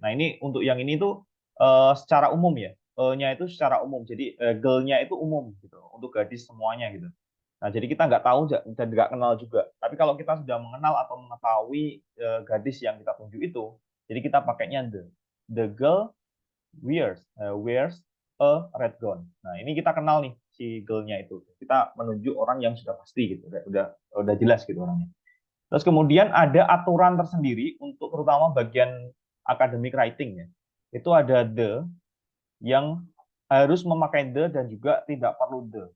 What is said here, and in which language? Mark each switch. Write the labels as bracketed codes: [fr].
[id] Nah ini untuk yang ini tuh secara umum ya, nya itu secara umum. Jadi girl-nya itu umum gitu, untuk gadis semuanya gitu. Nah, jadi kita nggak tahu dan nggak kenal juga. Tapi kalau kita sudah mengenal atau mengetahui gadis yang kita tunjuk itu, jadi kita pakainya the. [en] The girl wears a red gown. [id] Nah, ini kita kenal nih si girl-nya itu. Kita menunjuk orang yang sudah pasti gitu, udah jelas gitu orangnya. Terus kemudian ada aturan tersendiri untuk terutama bagian academic writing ya. Itu ada the yang harus memakai the dan juga tidak perlu the.